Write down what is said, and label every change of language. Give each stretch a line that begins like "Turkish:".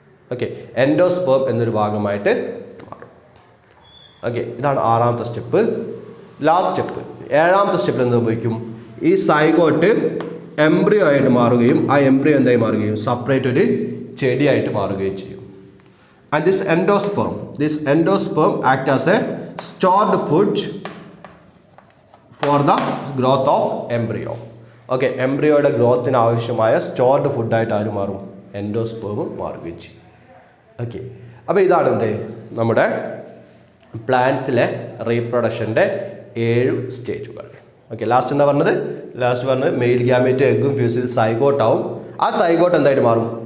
Malayalam: Okay, endosperm എന്നൊരു ഭാഗമായിട്ട് മാറും. ഓക്കെ, ഇതാണ് ആറാമത്തെ സ്റ്റെപ്പ്. ലാസ്റ്റ് സ്റ്റെപ്പ്, ഏഴാമത്തെ സ്റ്റെപ്പിൽ എന്ത് സംഭവിക്കും? ഈ സൈഗോട്ട് എംബ്രിയോ ആയിട്ട് മാറുകയും ആ എംബ്രിയോ എന്തായി മാറുകയും സെപ്പറേറ്റ് ഒരു ചെടിയായിട്ട് മാറുകയും ചെയ്യും.
English: And this endosperm act as a stored food for the growth of embryo.
Malayalam: Okay, എംബ്രിയോയുടെ ഗ്രോത്തിന് ആവശ്യമായ സ്റ്റോർഡ് ഫുഡായിട്ട് ആര് മാറും? എൻഡോസ്പേം മാറുകയും ചെയ്യും. ഓക്കെ, അപ്പോൾ ഇതാണ് എന്ത് നമ്മുടെ പ്ലാന്റ്സിലെ റീപ്രൊഡക്ഷൻ്റെ 7 സ്റ്റേജുകൾ. ഓക്കെ, ലാസ്റ്റ് എന്താ പറഞ്ഞത്? മെയിൽ ഗ്യാമേറ്റ് എഗ്ഗും ഫ്യൂസ് ചെയ്ത് സൈഗോട്ട് ആവും. ആ സൈഗോട്ട് എന്തായിട്ട് മാറും?